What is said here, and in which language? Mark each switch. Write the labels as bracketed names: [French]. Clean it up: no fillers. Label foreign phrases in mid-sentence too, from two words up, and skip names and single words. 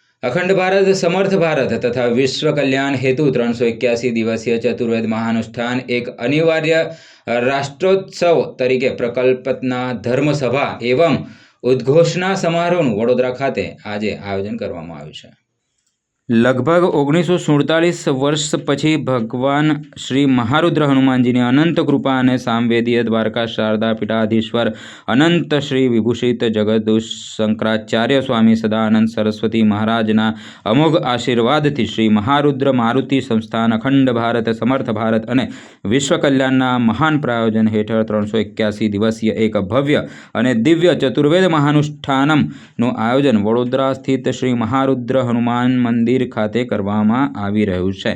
[Hindi] अखंड भारत, समर्थ भारत तथा विश्व कल्याण हेतु 381 दिवसीय चतुर्वेद महानुष्ठान एक अनिवार्य राष्ट्रोत्सव तरीके प्रकल्पना धर्मसभा एवं उद्घोषणा समारोहનું [Gujarati] વડોદરા ખાતે આજે આયોજન કરવામાં આવ્યું છે। લગભગ 1947 વર્ષ પછી ભગવાન શ્રી મહારુદ્ર હનુમાનજીની અનંત કૃપા અને સામવેદીય દ્વારકા શારદા પીઠાધીશ્વર અનંત શ્રી વિભૂષિત જગદુષ શંકરાચાર્ય સ્વામી સદાનંદ સરસ્વતી મહારાજના અમોઘ આશીર્વાદથી શ્રી મહારુદ્ર મારુતિ સંસ્થાન અખંડ ભારત, સમર્થ ભારત અને વિશ્વ કલ્યાણના મહાન પ્રાયોજન હેઠળ 381 દિવસીય એક ભવ્ય અને દિવ્ય ચતુર્વેદ મહાનુષ્ઠાનમનું આયોજન વડોદરા સ્થિત શ્રી મહારુદ્ર હનુમાન મંદિર ખાતે કરવામાં આવી રહ્યું છે।